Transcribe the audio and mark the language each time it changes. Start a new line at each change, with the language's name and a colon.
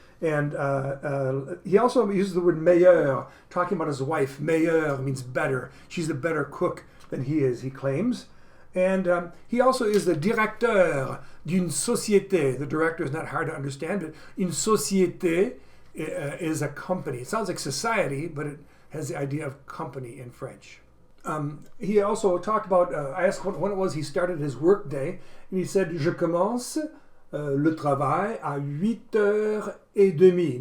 English: And he also uses the word meilleur, talking about his wife. Meilleur means better. She's a better cook than he is, he claims. And he also is the
French: directeur d'une société.
English: The director is not hard to understand, but une société is a company. It sounds like society, but it has the idea of company in French. He also talked about, I asked when it was he started his work day, and he said,
French: je commence le travail à 8h30.